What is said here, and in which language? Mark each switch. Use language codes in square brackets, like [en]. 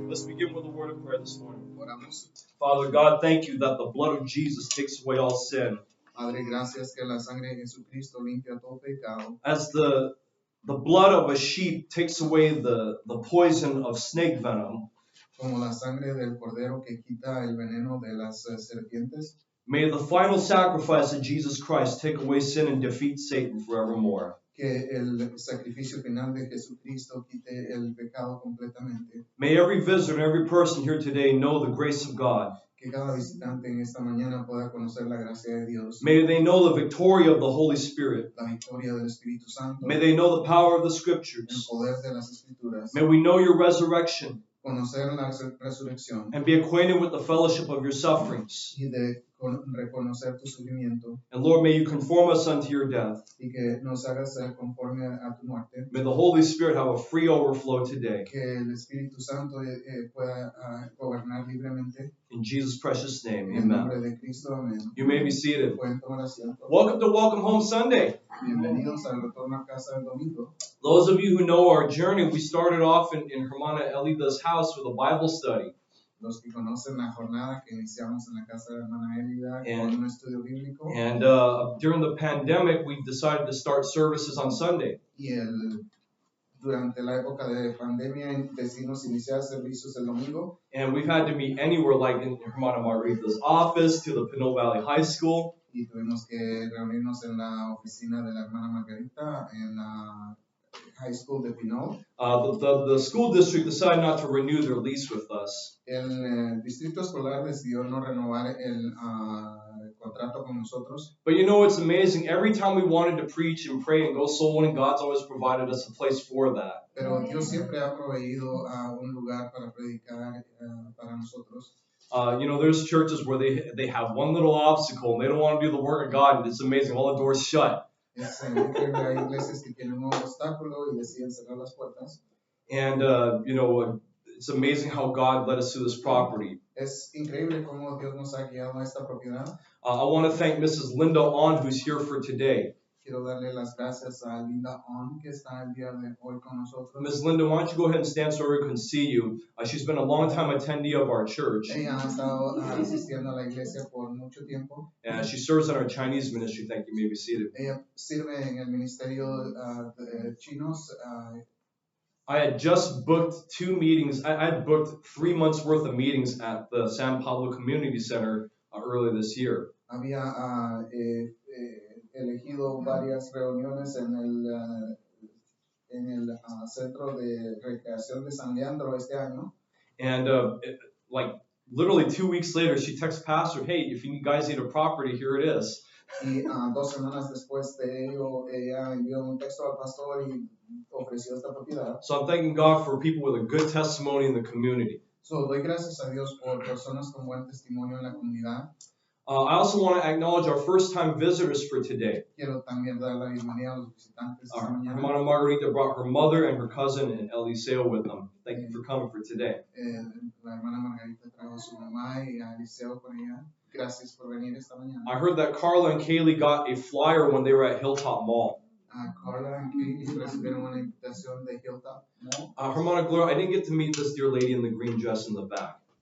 [en] Let's begin with a word of prayer this morning. Father God, thank you that the blood of Jesus takes away all sin. [es] Padre, gracias que la sangre de Jesucristo limpia todo pecado. [en] As the blood of a sheep takes away the poison of snake venom, [es] Como la sangre del cordero que quita el veneno de las serpientes. [en] May the final sacrifice of Jesus Christ take away sin and defeat Satan forevermore. [es] Que el sacrificio final de Jesucristo quite el pecado completamente. [en] May every visitor and every person here today know the grace of God. [es] Que cada visitante en esta mañana pueda conocer la gracia de Dios. [en] May they know the victory of the Holy Spirit. [es] La victoria del Espíritu Santo. [en] May they know the power of the [es] El [en] Scriptures. [es] poder de las Escrituras. [en] May we know your resurrection. [es] Conocer la resurrección. [en] And be acquainted with the fellowship of your sufferings. [es] Y de reconocer tu sufrimiento. [en] And Lord, may you conform us unto your death. [es] Y que nos hagas ser conforme a tu muerte. [en] May the Holy Spirit have a free overflow today. [es] Que el Espíritu Santo pueda gobernar libremente. [en] In Jesus' precious name, [es] En el [en] amen. [es] nombre de Cristo, amén. [en] You may be seated. [es] Pueden tomar asiento. [en] Welcome to Welcome Home Sunday. [es] Bienvenidos al retorno a casa del domingo. [en] Those of you who know our journey, we started off in Hermana Elida's house with a Bible study. [es] Los que conocen la jornada que iniciamos en la casa de hermana Elida [en] And- [es] con un estudio bíblico. [en] And during the pandemic, we decided to start services on Sunday. [es] Durante la época de pandemia decidimos iniciar servicios el domingo. [en] And we've had to meet anywhere, like in Hermana Margarita's office, to the Pinot Valley High School. [es] Y tuvimos que reunirnos en la oficina de la hermana Margarita en la High School de Pinot. [en] The school district decided not to renew their lease with us. [es] El distrito escolar decidió no renovar el contrato con nosotros. [en] But you know, it's amazing. Every time we wanted to preach and pray and go soul winning, God's always provided us a place for that. [es] Pero Dios siempre ha proveído un lugar para predicar para nosotros. [en] You know, there's churches where they have one little obstacle and they don't want to do the work of God, and it's amazing. All the doors shut. [es] Hay iglesias que tienen un obstáculo y deciden cerrar las puertas. [en] And, you know, it's amazing how God led us to this property. [es] Es increíble cómo Dios nos ha guiado a esta propiedad. [en] I want to thank Mrs. Linda On, who's here for today. [es] Quiero darle las gracias a Linda On, que está el día de hoy con nosotros. [en] Ms. Linda, why don't you go ahead and stand so everyone can see you? She's been a long-time attendee of our church. [es] Ella ha estado asistiendo a la iglesia por mucho tiempo. [en] And she serves in our Chinese ministry. Thank you. You may be seated. [es] Ella sirve en el ministerio de chinos. [en] I had just booked 2 meetings. I had booked 3 months worth of meetings at the San Pablo Community Center earlier this year. [es] Había elegido varias reuniones en el centro de recreación de San Leandro este año. [en] And like literally 2 weeks later, she texts Pastor, "Hey, if you guys need a property, here it is." [es] Y 2 semanas después de ello, ella envió un texto al pastor y ofreció esta propiedad. [en] So I'm thanking God for people with a good testimony in the community. [es] So, doy gracias a Dios por personas con buen testimonio en la comunidad. [en] I also want to acknowledge our first-time visitors for today. [es] Quiero también dar la bienvenida a los visitantes esta mañana. [en] Hermana Margarita brought her mother and her cousin and Eliseo with them. Thank you for coming for today. [es] La hermana Margarita trajo a su mamá y a Eliseo con ella. Gracias por venir esta mañana. [en] I heard that Carla and Kaylee got a flyer when they were at Hilltop Mall. [es] Carla and Katie recibieron una invitación de Hilltop Mall. [en] Hermana Gloria, I didn't get to meet this dear lady in the green dress in the back.